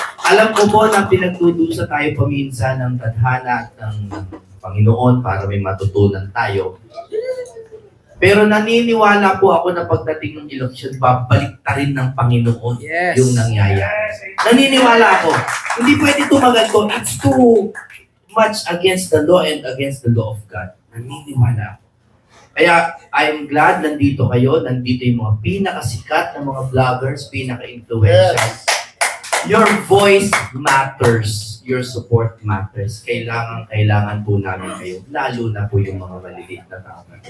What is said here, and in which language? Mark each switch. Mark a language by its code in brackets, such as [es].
[tl] Alam ko po na pinagtudusa tayo paminsan ng tadhana at ng Panginoon para may matutunan tayo. Pero naniniwala po ako na pagdating ng eleksyon, babalik ta rin ng Panginoon [en] Yes. [tl] yung nangyayari. Naniniwala ako. Hindi pwede tumagal ko. [en] It's too much against the law and against the law of God. [tl] Naniniwala ako. Kaya [en] I'm glad [tl] nandito kayo. Nandito yung mga pinakasikat na mga vloggers, pinaka-influential. [en] Yes. Your voice matters. Your support matters. [tl] Kailangan po namin kayo. Lalo na po yung mga maliliit na tao.